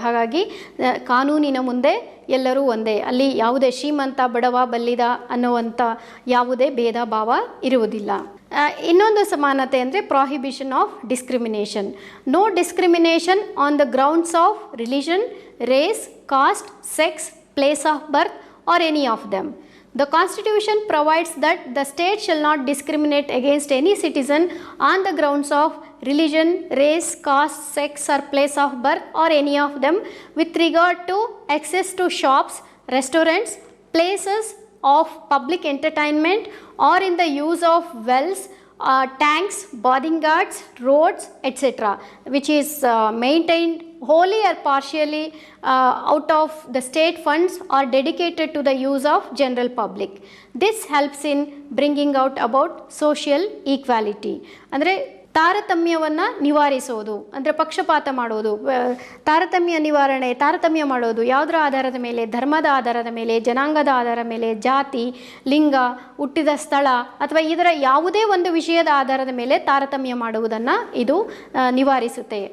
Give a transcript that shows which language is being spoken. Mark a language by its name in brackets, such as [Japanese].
[Kannada] ಹಾಗಾಗಿ ಕಾನೂನಿನ ಮುಂದೆ ಎಲ್ಲರೂ ಒಂದೇ, ಅಲ್ಲಿ ಯಾವುದೇ ಶ್ರೀಮಂತ ಬಡವ ಬಲ್ಲಿದ ಅನ್ನುವಂಥ ಯಾವುದೇ ಭೇದ ಭಾವ ಇರುವುದಿಲ್ಲ. ಇನ್ನೊಂದು ಸಮಾನತೆ ಅಂದರೆ [English] Prohibition of discrimination. No discrimination on the grounds of religion, race, caste, sex, place of birth or any of them. The Constitution provides that the state shall not discriminate against any citizen on the grounds of religion, race, caste, sex or place of birth or any of them with regard to access to shops, restaurants, places of public entertainment or in the use of wells, tanks, bathing guards, roads, etc., which is maintained wholly or partially out of the state funds or dedicated to the use of general public. This helps in bringing out about social equality. [Kannada] ಅಂದರೆ ತಾರತಮ್ಯವನ್ನು ನಿವಾರಿಸೋದು ಅಂದರೆ ಪಕ್ಷಪಾತ ಮಾಡೋದು, ತಾರತಮ್ಯ ಮಾಡೋದು ಯಾವುದರ ಆಧಾರದ ಮೇಲೆ? ಧರ್ಮದ ಆಧಾರದ ಮೇಲೆ, ಜನಾಂಗದ ಆಧಾರದ ಮೇಲೆ, ಜಾತಿ, ಲಿಂಗ, ಹುಟ್ಟಿದ ಸ್ಥಳ ಅಥವಾ ಇದರ ಯಾವುದೇ ಒಂದು ವಿಷಯದ ಆಧಾರದ ಮೇಲೆ ತಾರತಮ್ಯ ಮಾಡುವುದನ್ನು ಇದು ನಿವಾರಿಸುತ್ತೆ.